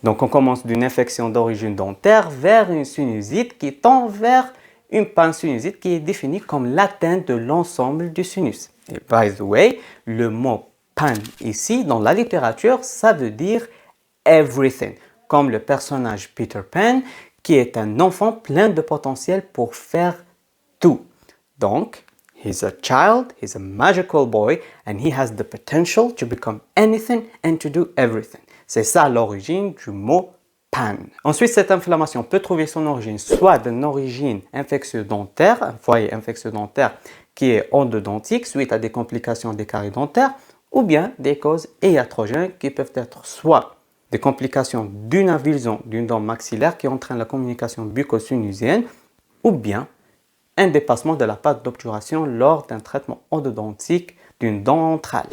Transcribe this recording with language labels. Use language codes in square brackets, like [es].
[fr] Donc on commence d'une infection d'origine dentaire vers une sinusite qui tend vers une pansinusite qui est définie comme l'atteinte de l'ensemble du sinus. Et [en] by the way, [fr] le mot pan ici dans la littérature, ça veut dire [en] everything, [fr] comme le personnage Peter Pan qui est un enfant plein de potentiel pour faire tout. [en] Donc, he's a child, he's a magical boy, and he has the potential to become anything and to do everything. [fr] C'est ça l'origine du mot pan. Ensuite, cette inflammation peut trouver son origine soit d'une origine infectieuse dentaire, un foyer infectieux dentaire qui est endodontique suite à des complications des caries dentaires, ou bien des causes iatrogènes qui peuvent être soit des complications d'une avulsion d'une dent maxillaire qui entraîne la communication bucco-sinusienne, ou bien un dépassement de la pâte d'obturation lors d'un traitement endodontique d'une dent ventrale.